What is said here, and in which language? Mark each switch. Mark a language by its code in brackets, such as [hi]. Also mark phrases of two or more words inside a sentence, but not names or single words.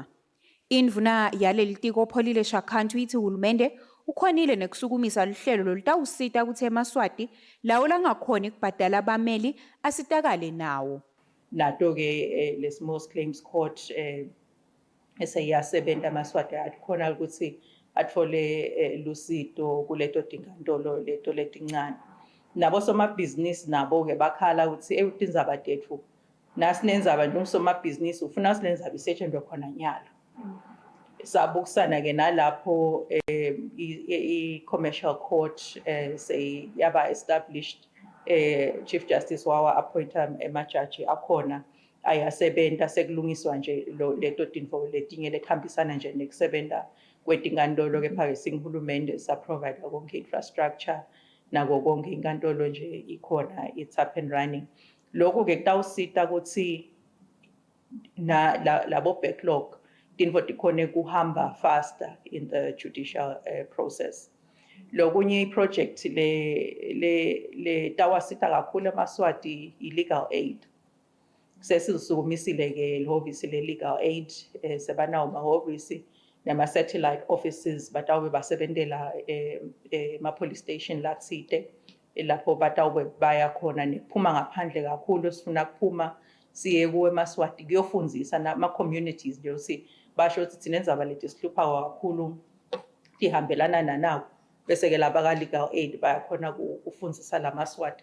[ss] Indvuna yaleli tiko Pholilesha Country itsi hulumende ukhonile nekusukumisa luhlelo lolutawusita kutsi emaswati lawo langakhoni kubhadala abameli asitakale nawo. Nato-ke le [en] small claims court [ss] eseyasebenta amaswati akhona ukuthi atfole lusito kuleto tinkantolo leto letincane. Nabo somabhizinisi nabo-ke bakhala ukuthi tindzaba tetfu nasinendzaba njengosomabhizinisi ufuna sinendzaba isetshenzwe khona nyalo. Sabukisana-ke nalapho i- [en] commercial court [ss] yaba established Chief Justice wawa appointa emajaji akhona ayasebenta sekulungiswa nje leto tintfo letinye lekuhambisana nje nekusebenta kwetinkantolo kepha-ke singuhulumende saprovide konke infrastructure nako konke inkantolo nje ikhona [en] it's up and running. [ss] Lokhu-ke kutawusita ukuthi labo backlog tintfo tikhone kuhamba [en] faster in the judicial process. [ss] Lokunye project le tawasita kakhulu emaswati i- [en] legal aid. [ss] Sesisukumisile-ke lihhovisi le- [en] legal aid [ss] sebanawo mahhovisi nama- [en] satellite offices [ss] batawube basebentela ma- [en] police station [ss] latsite lapho batawube baya khona nekuphuma ngaphandle kakhulu sifuna kuphuma siye kuwe emaswati kuyofundzisa nama-communities nje ukuthi basho ukuthi tinendzaba leti sihlupha kakhulu tihambelana nanawo bese-ke laba ka- [en] legal aid [ss] bayakhona kufundzisa lamaswati.